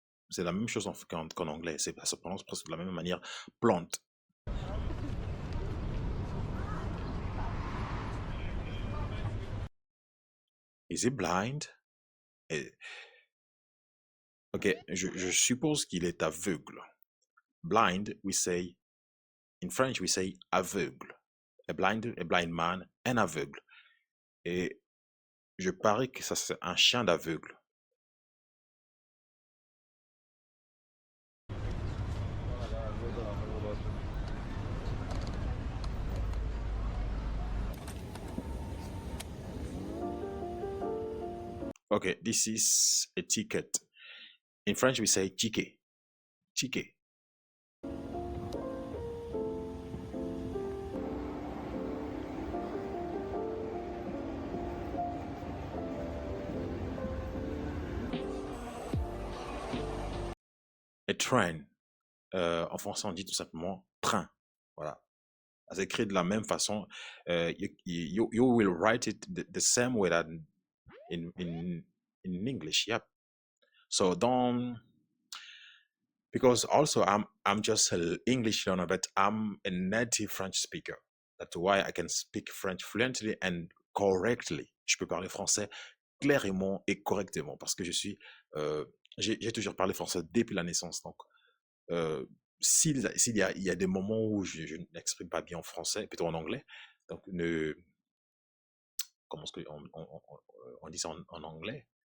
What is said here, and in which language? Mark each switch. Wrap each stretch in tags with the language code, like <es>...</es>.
<fr>C'est la même chose qu'en anglais. Ça se prononce presque de la même manière. Plante.</fr> <en>Is he blind?</en> <fr>Ok, je suppose qu'il est aveugle.</fr> <en>Blind, we say, in French, we say aveugle. A blind man,</en> <fr>un aveugle. Et je parie que ça c'est un chien d'aveugle.</fr> <en>Okay, this is a ticket. In French, we say ticket. Ticket. A train.</en> <fr>En français, on dit tout simplement train. Voilà. C'est écrit de la même façon.</fr> <en>You will write it the same way that in English. Yep. So don't, because also I'm just an English learner, but I'm a native French speaker. That's why I can speak French fluently and correctly.</en> <fr>Je peux parler français clairement et correctement parce que j'ai toujours parlé français depuis la naissance. Donc, s'il y a des moments où je n'exprime pas bien en français, plutôt en anglais, donc comment est-ce on dit ça en anglais?</fr>